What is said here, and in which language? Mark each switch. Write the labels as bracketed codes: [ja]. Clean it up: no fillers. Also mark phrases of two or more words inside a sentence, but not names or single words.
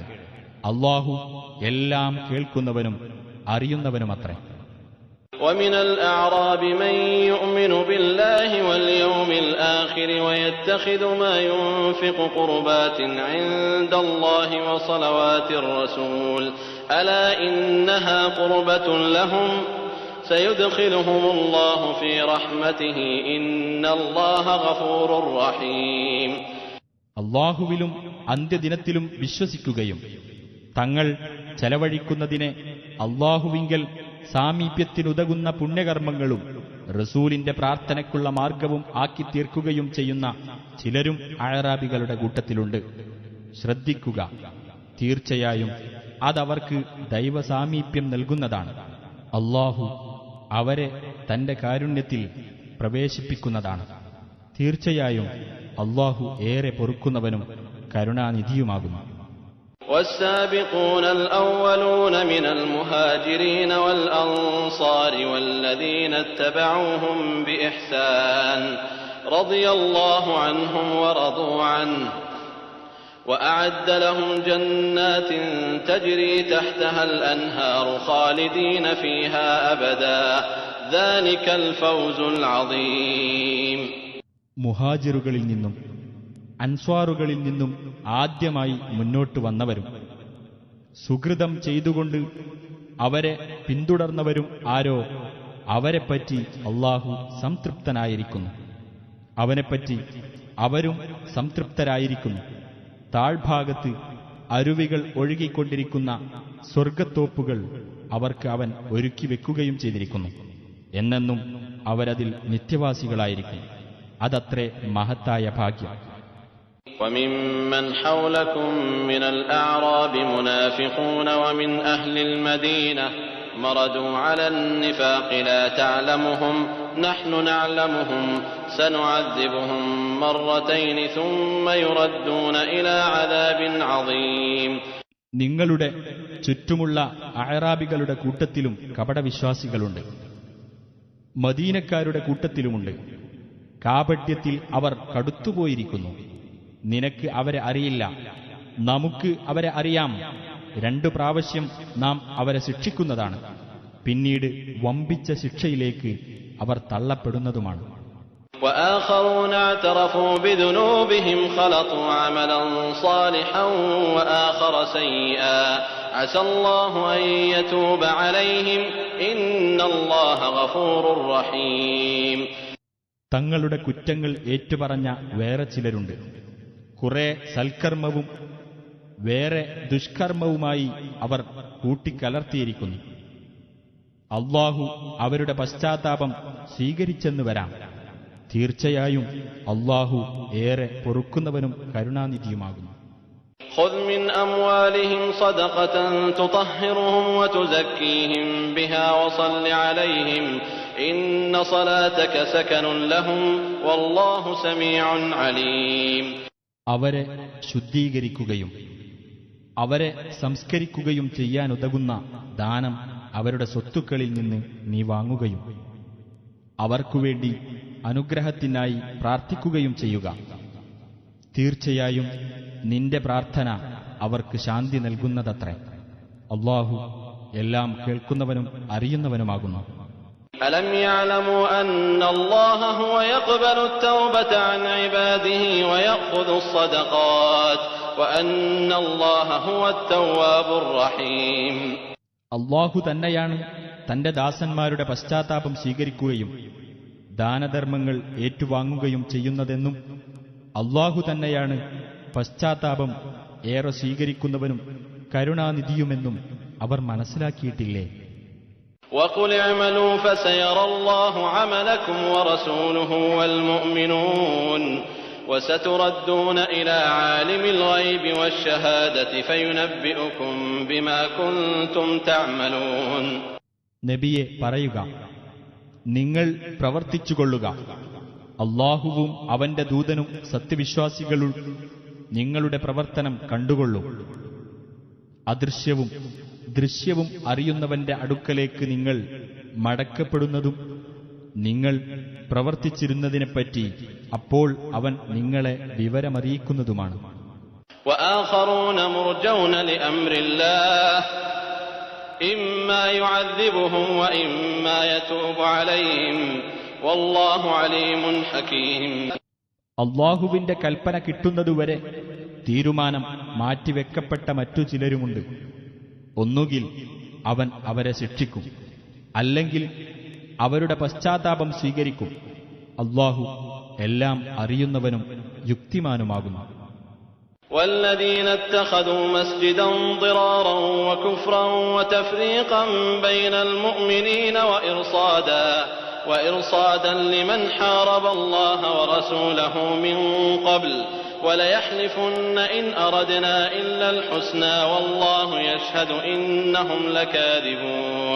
[ml] അല്ലാഹു എല്ലാം കേൾക്കുന്നവനും അറിയുന്നവനുമത്രേ. [ar] ومن الأعراب من يؤمن بالله واليوم الآخر ويتخذ ما ينفق قربات عند الله وصلوات الرسول ألا إنها قربة لهم سيدخلهم الله في رحمته إن الله غفور رحيم. [ml] അല്ലാഹുവിലും അന്ത്യദിനത്തിലും വിശ്വസിക്കുകയും തങ്ങൾ ചെലവഴിക്കുന്നതിനെ അല്ലാഹുവിങ്കൽ സാമീപ്യത്തിനുതകുന്ന പുണ്യകർമ്മങ്ങളും റസൂലിന്റെ പ്രാർത്ഥനയ്ക്കുള്ള മാർഗവും ആക്കി തീർക്കുകയും ചെയ്യുന്ന ചിലരും അഅറാബികളുടെ കൂട്ടത്തിലുണ്ട്. ശ്രദ്ധിക്കുക, തീർച്ചയായും അതവർക്ക് ദൈവസാമീപ്യം നൽകുന്നതാണ്. അല്ലാഹു അവരെ തന്റെ കാരുണ്യത്തിൽ പ്രവേശിപ്പിക്കുന്നതാണ്. തീർച്ചയായും അല്ലാഹു ഏറെ പൊറുക്കുന്നവനും കരുണാനിധിയുമാകുന്നു. [ar] والسابقون الأولون من المهاجرين والأنصار والذين اتبعوهم بإحسان رضي الله عنهم ورضوا عنه وأعد لهم جنات تجري تحتها الأنهار خالدين فيها أبدا ذلك الفوز العظيم. [ml] മുഹാജിറുകളിൽ നിന്നും അൻസ്വാറുകളിൽ നിന്നും ആദ്യമായി മുന്നോട്ട് വന്നവരും സുകൃതം ചെയ്തുകൊണ്ട് അവരെ പിന്തുടർന്നവരും ആരോ അവരെപ്പറ്റി അല്ലാഹു സംതൃപ്തനായിരിക്കുന്നു. അവനെപ്പറ്റി അവരും സംതൃപ്തരായിരിക്കുന്നു. താഴ്ഭാഗത്ത് അരുവികൾ ഒഴുകിക്കൊണ്ടിരിക്കുന്ന സ്വർഗത്തോപ്പുകൾ അവർക്ക് അവൻ ഒരുക്കി വെക്കുകയും ചെയ്തിരിക്കുന്നു. എന്നെന്നും അവരതിൽ നിത്യവാസികളായിരിക്കും. അതത്രേ മഹത്തായ ഭാഗ്യം. [ar] وممن حولكم من الأعراب منافقون ومن أهل المدينة مردوا على النفاق لا تعلمهم نحن نعلمهم سنعذبهم مرتين ثم يردون إلى عذاب عظيم. [ml] നിങ്ങളുടെ ചുറ്റുമുള്ള അഅറാബികളുടെ കൂട്ടത്തിലും കപടവിശ്വാസികളുണ്ട്, മദീനക്കാരുടെ കൂട്ടത്തിലുമുണ്ട്. കാപട്യത്തിൽ അവർ കടുത്തുപോയിരിക്കുന്നു. നിനക്ക് അവരെ അറിയില്ല, നമുക്ക് അവരെ അറിയാം. 2 പ്രാവശ്യം നാം അവരെ ശിക്ഷിക്കുന്നതാണ്. പിന്നീട് വമ്പിച്ച ശിക്ഷയിലേക്ക് അവർ തള്ളപ്പെടുന്നതുമാണ്. [ar] وآخرون اعترفوا بذنوبهم خلطوا عملا صالحا وآخر سيئا عسى الله أن يتوب عليهم إن الله غفور رحيم. [ml] തങ്ങളുടെ കുറ്റങ്ങൾ ഏറ്റുപറഞ്ഞ വേറെ ചിലരുണ്ട്. കുറെ സൽക്കർമ്മവും വേറെ ദുഷ്കർമ്മവുമായി അവർ കൂട്ടിക്കലർത്തിയിരിക്കുന്നു. അല്ലാഹു അവരുടെ പശ്ചാത്താപം സ്വീകരിച്ചെന്ന് വരാം. തീർച്ചയായും അല്ലാഹു ഏറെ പൊറുക്കുന്നവനും കരുണാനിധിയുമാകുന്നു. [ar] خذ من أموالهم صدقة تطهرهم وتزكيهم بها وصل عليهم إن صلاتك سكن لهم والله سميع عليم. [ml] അവരെ ശുദ്ധീകരിക്കുകയും അവരെ സംസ്കരിക്കുകയും ചെയ്യാനുതകുന്ന ദാനം അവരുടെ സ്വത്തുക്കളിൽ നിന്ന് നീ വാങ്ങുകയും അവർക്കുവേണ്ടി അനുഗ്രഹത്തിനായി പ്രാർത്ഥിക്കുകയും ചെയ്യുക. തീർച്ചയായും നിന്റെ പ്രാർത്ഥന അവർക്ക് ശാന്തി നൽകുന്നതത്രേ. അല്ലാഹു എല്ലാം കേൾക്കുന്നവനും അറിയുന്നവനുമാകുന്നു. [ar] ألم يعلموا أن الله هو يقبل التوبة عن عباده ويأخذ الصدقات وأن الله هو التواب الرحيم. [ml] അല്ലാഹു തന്നെയാണ് തന്റെ ദാസന്മാരുടെ പശ്ചാത്താപം സ്വീകരിക്കുകയും ദാനധർമ്മങ്ങൾ ഏറ്റുവാങ്ങുകയും ചെയ്യുന്നതെന്നും അല്ലാഹു തന്നെയാണ് പശ്ചാത്താപം ഏറെ സ്വീകരിക്കുന്നവനും കരുണാനിധിയുമെന്നും അവർ മനസ്സിലാക്കിയിട്ടില്ലേ? [ar] وقل اعملوا فسيرى الله عملكم ورسوله والمؤمنون وستردون إلى عالم الغيب والشهادة فينبئكم بما كنتم تعملون. [ml] നബിയെ പറയുക, നിങ്ങൾ പ്രവർത്തിച്ചുകൊള്ളുക. അല്ലാഹുവും അവന്റെ ദൂതനും സത്യവിശ്വാസികളും നിങ്ങളുടെ പ്രവർത്തനം കണ്ടുകൊള്ളും. അദൃശ്യവും ദൃശ്യവും അറിയുന്നവന്റെ അടുക്കലേക്ക് നിങ്ങൾ മടക്കപ്പെടുന്നതും നിങ്ങൾ പ്രവർത്തിച്ചിരുന്നതിനെപ്പറ്റി അപ്പോൾ അവൻ നിങ്ങളെ വിവരമറിയിക്കുന്നതുമാണ്. [ar] وآخرون مرجون لأمر الله إما يعذبهم وإما يتوب عليهم والله عليم حكيم. [ml] അല്ലാഹുവിന്റെ കൽപ്പന കിട്ടുന്നതുവരെ തീരുമാനം മാറ്റിവെക്കപ്പെട്ട മറ്റു ചിലരുമുണ്ട്. ഒന്നുകിൽ അവൻ അവരെ ശിക്ഷിക്കും, അല്ലെങ്കിൽ അവരുടെ പശ്ചാത്താപം സ്വീകരിക്കും. അല്ലാഹു എല്ലാം അറിയുന്നവനും യുക്തിമാനുമാകുന്നു. [ar] والذين اتخذوا مسجدا ضرارا وكفرا وتفريقا بين المؤمنين وإرصادا لمن حارب الله ورسوله من قبل وليحلفن إن أردنا إلا الحسنى والله يشهد إنهم لكاذبون.